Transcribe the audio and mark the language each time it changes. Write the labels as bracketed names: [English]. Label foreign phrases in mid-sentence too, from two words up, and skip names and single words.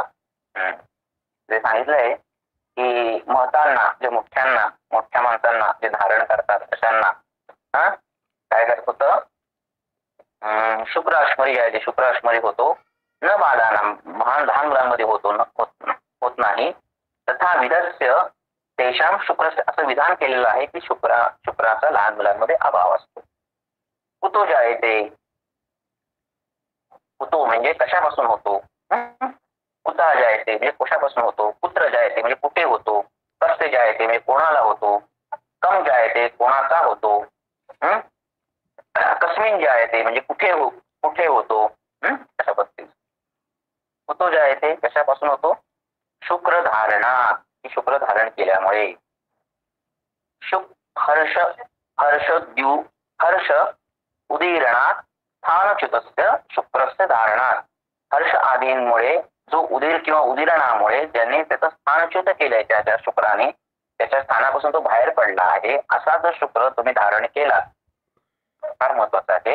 [Marathi] जे सांगितलंय की महतांना, जे मोठ्या माणसांना जे धारण करतात अशांना काय करत होतं, [Sanskrit] शुक्र अश्मरी जायते, [Marathi] शुक्र अश्मरी होतो. [Sanskrit] न बालानाम, [Marathi] लहान मुलांमध्ये होत नाही. [Sanskrit] तथा विधस्य तेषां शुक्रस्य, [Marathi] असं विधान केलेलं आहे की शुक्राचा लहान मुलांमध्ये अभाव असतो. [Sanskrit] कुतो जायते, [Marathi] कुतो म्हणजे कशापासून होतो, [Sanskrit] कुता जायते [Marathi] म्हणजे कशापासून होतो, [Sanskrit] कुत्र जायते [Marathi] म्हणजे कुठे होतो, [Sanskrit] कस्य जायते [Marathi] म्हणजे कोणाला होतो, [Sanskrit] कम जायते [Marathi] कोणाचा होतो, [Sanskrit] कस्मिन जायते [Marathi] म्हणजे कुठे होतो अशा पद्धतीने. [Sanskrit] कुतो जायते [Marathi] कशापासून होतो, [Sanskrit] शुक्र धारणा, [Marathi] की शुक्र धारण केल्यामुळे. [Sanskrit] हर्ष उदीरणात स्थानच्युतस्य शुक्रस्य धारणात, [Marathi] हर्ष आदींमुळे जो उदीर किंवा उदीरणामुळे ज्यांनी त्याचं स्थानच्युत केलंय, त्या शुक्राने त्याच्या स्थानापासून तो बाहेर पडला आहे, असा जर शुक्र तुम्ही धारण केला, फार महत्वाचं आहे.